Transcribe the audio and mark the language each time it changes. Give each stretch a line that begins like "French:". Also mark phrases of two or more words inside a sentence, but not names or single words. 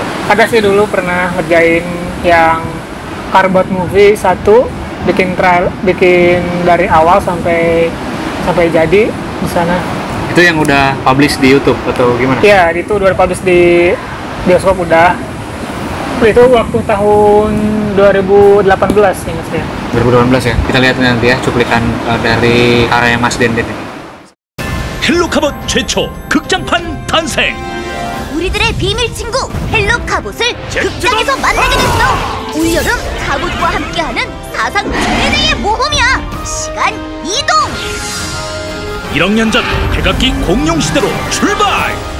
Indonesian: Ada sih dulu pernah ngerjain yang Carbot Movie 1, bikin dari awal sampai jadi di sana. Itu yang udah publish di YouTube atau gimana? Iya, itu udah publish di bioskop udah. Itu waktu tahun 2018 ingat saya. 2018 ya. Kita lihat nanti ya cuplikan dari karya Mas Denden ini.
Korean: 헬로카봇 최초 극장판 탄생. 우리들의 비밀 친구 헬로 카봇을 극장에서 만나게 됐어. 올여름 카봇과 함께하는 사상 최대의 모험이야. 시간 이동. 1억 년 전 백악기 공룡 시대로 출발.